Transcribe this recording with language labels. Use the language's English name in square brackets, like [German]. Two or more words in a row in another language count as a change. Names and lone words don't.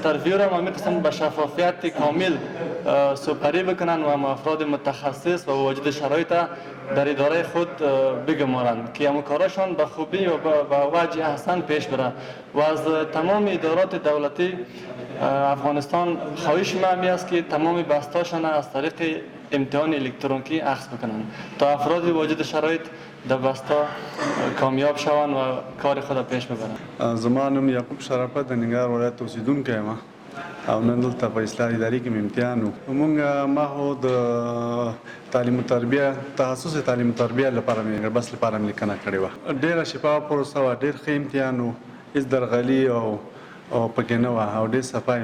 [Persian] انترویو را ما میتونیم به شفافیت کامل سپری بکنن و هم افراد متخصص و واجد شرایط در اداره خود بگمارند که همون کارشان به خوبی و به وجه احسن پیش بره و از تمام ادارات دولتی افغانستان خواهش ما می است که تمام بستاشان از طریق امتحان الکترونیکی اخذ بکنند تا افراد واجد شرایط در بستا کامیاب شوند و کار خود پیش ببرند. [Pashto] زما نوم یعقوب شرافت د ننګرهار ولایت اوسیدونکی یم او نن دلته په اصلاح اداري کې مې امتحان و. ما خو د تعلیم و تربیه تخصص تعلیم و تربیه لپاره مې بس لپاره مې لیکنه کړې وه. ډېره شفافه پروسه وه، ډېر ښه امتحان و، هېڅ درغلي او پکې نه وه او ډېر صفا